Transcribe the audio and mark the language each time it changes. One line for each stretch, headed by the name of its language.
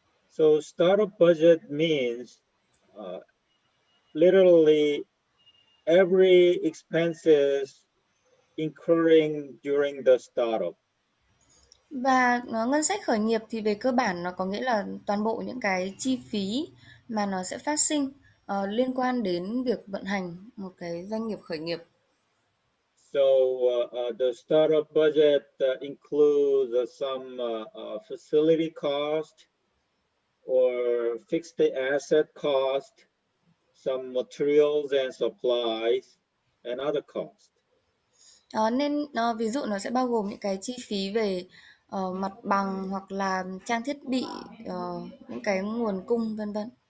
English: So startup budget means literally every expenses incurring during the startup.
Vietnamese: Và ngân sách khởi nghiệp thì về cơ bản nó có nghĩa là toàn bộ những cái chi phí mà nó sẽ phát sinh liên quan đến việc vận hành một cái doanh nghiệp khởi nghiệp.
English: So the startup budget includes some facility cost or fixed asset cost, some materials and supplies, and other costs.
Vietnamese: Nên ví dụ nó sẽ bao gồm những cái chi phí về mặt bằng hoặc là trang thiết bị, những cái nguồn cung vân vân.